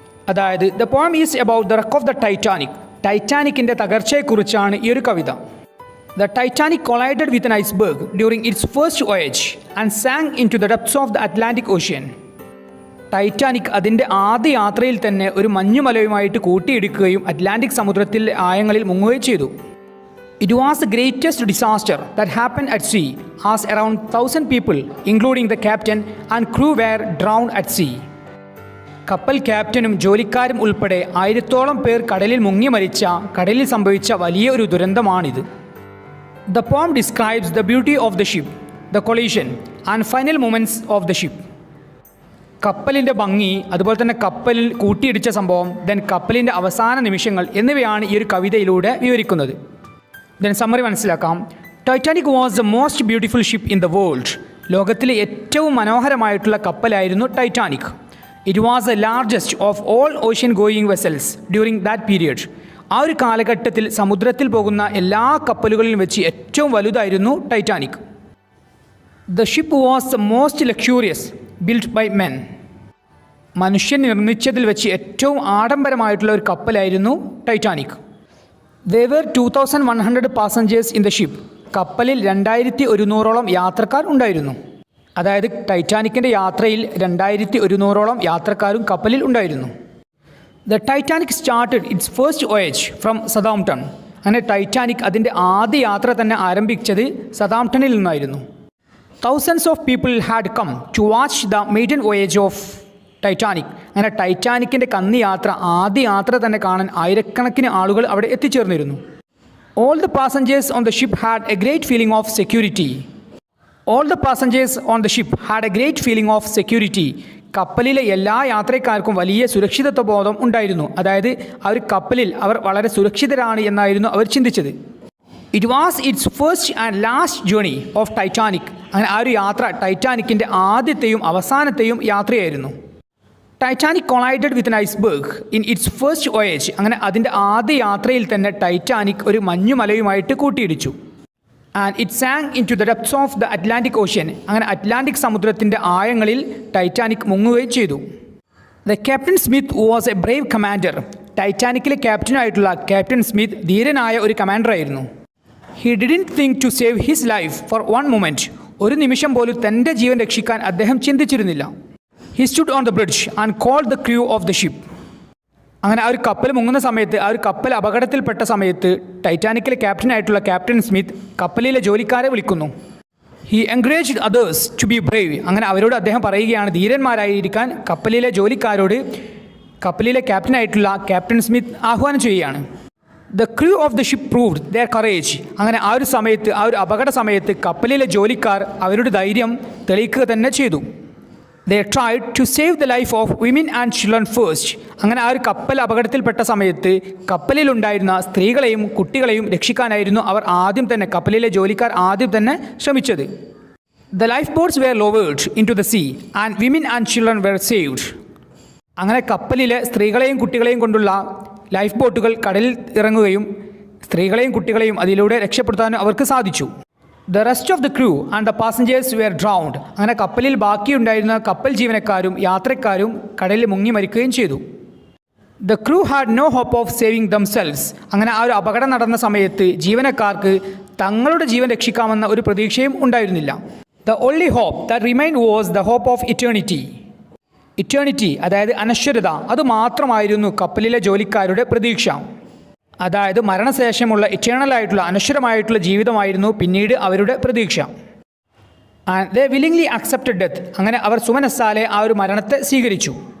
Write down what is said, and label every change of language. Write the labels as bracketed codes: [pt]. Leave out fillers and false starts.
[en] അതായത് the poem is about the wreck of the Titanic, [ml] ടൈറ്റാനിക്കിൻ്റെ തകർച്ചയെക്കുറിച്ചാണ് ഈ ഒരു കവിത. [en] The Titanic collided with an iceberg during its first voyage and sank into the depths of the Atlantic Ocean. [ml] Titanic അതിൻ്റെ ആദ്യ യാത്രയിൽ തന്നെ ഒരു മഞ്ഞുമലയുമായിട്ട് കൂട്ടിയിടിക്കുകയും Atlantic സമുദ്രത്തിലെ ആഴങ്ങളിൽ മുങ്ങുകയും ചെയ്തു. [en] It was the greatest disaster that happened at sea, as around 1,000 people, including the captain and crew, were drowned at sea. [ml] കപ്പൽ ക്യാപ്റ്റനും ജോലിക്കാരും ഉൾപ്പെടെ 1000-ഓളം പേർ കടലിൽ മുങ്ങി മരിച്ച, കടലിൽ സംഭവിച്ച വലിയ ഒരു ദുരന്തമാണിത്. [en] The poem describes the beauty of the ship, the collision and final moments of the ship. [ml] കപ്പലിൻ്റെ ഭംഗി, അതുപോലെ തന്നെ കപ്പലിൽ കൂട്ടിയിടിച്ച സംഭവം, ദെൻ കപ്പലിൻ്റെ അവസാന നിമിഷങ്ങൾ എന്നിവയാണ് ഈ ഒരു കവിതയിലൂടെ വിവരിക്കുന്നത്. ദെൻ സമ്മറി മനസ്സിലാക്കാം. [en] Titanic was the most beautiful ship in the world. [ml] ലോകത്തിലെ ഏറ്റവും മനോഹരമായിട്ടുള്ള കപ്പലായിരുന്നു Titanic. [en] It was the largest of all ocean going vessels during that period. [ml] ആ ഒരു കാലഘട്ടത്തിൽ സമുദ്രത്തിൽ പോകുന്ന എല്ലാ കപ്പലുകളിലും വെച്ച് ഏറ്റവും വലുതായിരുന്നു Titanic. [en] The ship was the most luxurious built by men. [ml] മനുഷ്യൻ നിർമ്മിച്ചതിൽ വെച്ച് ഏറ്റവും ആഡംബരമായിട്ടുള്ള ഒരു കപ്പലായിരുന്നു Titanic. [en] There were 2,100 passengers in the ship. [ml] കപ്പലിൽ 2100-ഓളം യാത്രക്കാർ ഉണ്ടായിരുന്നു. അതായത് ടൈറ്റാനിക്കിൻ്റെ യാത്രയിൽ 2100-ഓളം യാത്രക്കാരും കപ്പലിൽ ഉണ്ടായിരുന്നു. [en] The Titanic started its first voyage from Southampton. [ml] അങ്ങനെ ടൈറ്റാനിക് അതിൻ്റെ ആദ്യ യാത്ര തന്നെ ആരംഭിച്ചത് സതാംപ്ടണിൽ നിന്നായിരുന്നു. [en] Thousands of people had come to watch the maiden voyage of Titanic. [ml] അങ്ങനെ ടൈറ്റാനിക്കിൻ്റെ കന്നി യാത്ര, ആദ്യ യാത്ര തന്നെ കാണാൻ ആയിരക്കണക്കിന് ആളുകൾ അവിടെ എത്തിച്ചേർന്നിരുന്നു. [en] All the passengers on the ship had a great feeling of security. All the passengers on the ship had a great feeling of security. [ml] കപ്പലിലെ എല്ലാ യാത്രക്കാർക്കും വലിയ സുരക്ഷിതത്വ ബോധം ഉണ്ടായിരുന്നു. അതായത് ആ ഒരു കപ്പലിൽ അവർ വളരെ സുരക്ഷിതരാണ് എന്നായിരുന്നു അവർ ചിന്തിച്ചത്. [en] It was its first and last journey of Titanic. [ml] അങ്ങനെ ആ ഒരു യാത്ര ടൈറ്റാനിക്കിൻ്റെ ആദ്യത്തെയും അവസാനത്തെയും യാത്രയായിരുന്നു. [en] Titanic collided with an iceberg in its first voyage. [ml] അങ്ങനെ അതിൻ്റെ ആദ്യ യാത്രയിൽ തന്നെ ടൈറ്റാനിക് ഒരു മഞ്ഞുമലയുമായിട്ട് കൂട്ടിയിടിച്ചു. [en] And it sank into the depths of the Atlantic Ocean. [ml] അങ്ങനെ അറ്റ്ലാന്റിക് സമുദ്രത്തിൻ്റെ ആഴങ്ങളിൽ ടൈറ്റാനിക് മുങ്ങുകയും ചെയ്തു. [en] The captain Smith was a brave commander. [ml] ടൈറ്റാനിക്കിലെ ക്യാപ്റ്റനായിട്ടുള്ള captain Smith ധീരനായ ഒരു കമാൻഡറായിരുന്നു. [en] He didn't think to save his life for one moment. [ml] ഒരു നിമിഷം പോലും തൻ്റെ ജീവൻ രക്ഷിക്കാൻ അദ്ദേഹം ചിന്തിച്ചിരുന്നില്ല. [en] He stood on the bridge and called the crew of the ship. [ml] അങ്ങനെ ആ ഒരു കപ്പൽ മുങ്ങുന്ന സമയത്ത്, ആ ഒരു കപ്പൽ അപകടത്തിൽപ്പെട്ട സമയത്ത് ടൈറ്റാനിക്കിലെ ക്യാപ്റ്റനായിട്ടുള്ള ക്യാപ്റ്റൻ സ്മിത്ത് കപ്പലിലെ ജോലിക്കാരെ വിളിക്കുന്നു. [en] He encouraged others to be brave. [ml] അങ്ങനെ അവരോട് അദ്ദേഹം പറയുകയാണ് ധീരന്മാരായിരിക്കാൻ കപ്പലിലെ ജോലിക്കാരോട് കപ്പലിലെ ക്യാപ്റ്റനായിട്ടുള്ള ക്യാപ്റ്റൻ സ്മിത്ത് ആഹ്വാനം ചെയ്യുകയാണ്. [en] The crew of the ship proved their courage. [ml] അങ്ങനെ ആ ഒരു സമയത്ത്, ആ ഒരു അപകട സമയത്ത് കപ്പലിലെ ജോലിക്കാർ അവരുടെ ധൈര്യം തെളിയിക്കുക തന്നെ ചെയ്തു. [en] They tried to save the life of women and children first. [ml] അങ്ങനെ ആ ഒരു കപ്പൽ അപകടത്തിൽപ്പെട്ട സമയത്ത് കപ്പലിലുണ്ടായിരുന്ന സ്ത്രീകളെയും കുട്ടികളെയും രക്ഷിക്കാനായിരുന്നു അവർ ആദ്യം തന്നെ, കപ്പലിലെ ജോലിക്കാർ ആദ്യം തന്നെ ശ്രമിച്ചത്. [en] The lifeboats were lowered into the sea and women and children were saved. [ml] അങ്ങനെ കപ്പലിലെ സ്ത്രീകളെയും കുട്ടികളെയും കൊണ്ടുള്ള ലൈഫ് ബോട്ടുകൾ കടലിൽ ഇറങ്ങുകയും സ്ത്രീകളെയും കുട്ടികളെയും അതിലൂടെ രക്ഷപ്പെടുത്താനും അവർക്ക് സാധിച്ചു. [en] The rest of the crew and the passengers were drowned. [ml] അങ്ങനെ കപ്പലിൽ ബാക്കിയുണ്ടായിരുന്ന കപ്പൽ ജീവനക്കാരും യാത്രക്കാരും കടലിൽ മുങ്ങി മരിക്കുകയും ചെയ്തു. [en] The crew had no hope of saving themselves. [ml] അങ്ങനെ ആ ഒരു അപകടം നടന്ന സമയത്ത് ജീവനക്കാർക്ക് തങ്ങളുടെ ജീവൻ രക്ഷിക്കാമെന്ന ഒരു പ്രതീക്ഷയും ഉണ്ടായിരുന്നില്ല. [en] The only hope that remained was the hope of eternity. [ml] Eternity, അതായത് അനശ്വരത, അത് മാത്രമായിരുന്നു കപ്പലിലെ ജോലിക്കാരുടെ പ്രതീക്ഷ. അതായത് മരണശേഷമുള്ള ഇറ്റേണലായിട്ടുള്ള അനശ്വരമായിട്ടുള്ള ജീവിതമായിരുന്നു പിന്നീട് അവരുടെ പ്രതീക്ഷ. [en] And they willingly accepted death. [ml] അങ്ങനെ അവർ സുമനസ്സാലെ ആ ഒരു മരണത്തെ സ്വീകരിച്ചു.